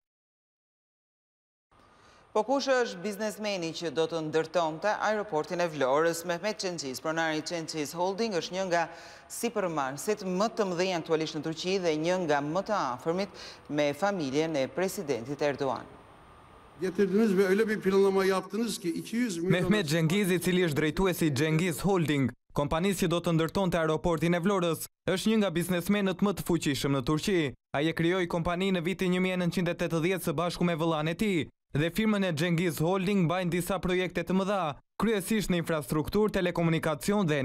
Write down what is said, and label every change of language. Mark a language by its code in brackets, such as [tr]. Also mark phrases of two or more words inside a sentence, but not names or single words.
[sq] Po kush është biznesmeni që do të ndërtonte aeroportin e Vlorës? Mehmet Çençis, pronari i Çençis Holding, është një nga sipërmarrësit më të mëdhenj aktualisht në Turqi dhe një nga më të afërmit me familjen e presidentit Erdogan. [tr] Getirdiniz ve öyle bir planlama yaptınız ki 200 milyon. [sq] Mehmet Çençis, i cili është drejtuesi i Çençis Holding, kompanisë që do të ndërtonte aeroportin e Vlorës, është një nga biznesmenët më të fuqishëm në Turqi. Ai e krijoi kompaninë në vitin 1980 së bashku me vëllain e tij. Dhe firmën e Çençis Holding mbajnë disa projekte të mëdha, kryesisht në infrastrukturë, telekomunikacion dhe energji.